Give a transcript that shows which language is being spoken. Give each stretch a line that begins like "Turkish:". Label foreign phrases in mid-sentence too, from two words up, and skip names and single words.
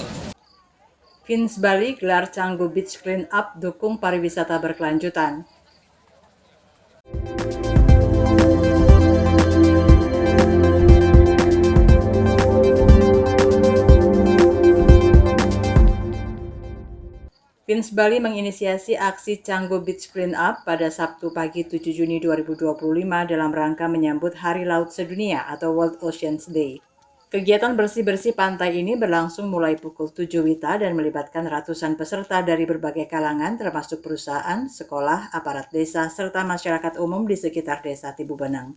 Indonesian: Fins Bali gelar Canggu Beach Clean Up dukung pariwisata berkelanjutan. Fins Bali menginisiasi aksi Canggu Beach Clean Up pada Sabtu pagi 7 Juni 2025 dalam rangka menyambut Hari Laut Sedunia atau World Oceans Day. Kegiatan bersih-bersih pantai ini berlangsung mulai pukul 7 WITA dan melibatkan ratusan peserta dari berbagai kalangan termasuk perusahaan, sekolah, aparat desa, serta masyarakat umum di sekitar desa Tibu Beneng.